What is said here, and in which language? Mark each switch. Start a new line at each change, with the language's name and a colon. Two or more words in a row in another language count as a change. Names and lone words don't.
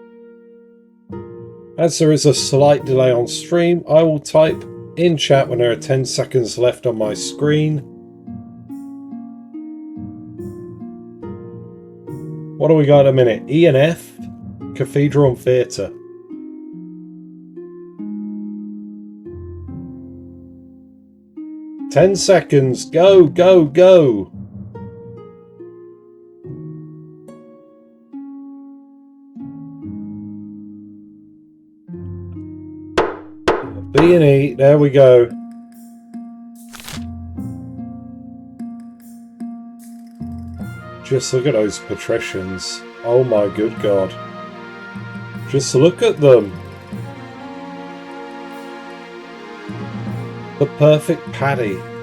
English: As there is a slight delay on stream, I will type in chat when there are 10 seconds left on my screen. What do we got in a minute? E and F, Cathedral and Theatre. Ten seconds. Go, go, go. B&E, there we go. Just look at those patricians. Oh my good god. Just look at them. The perfect Paddy.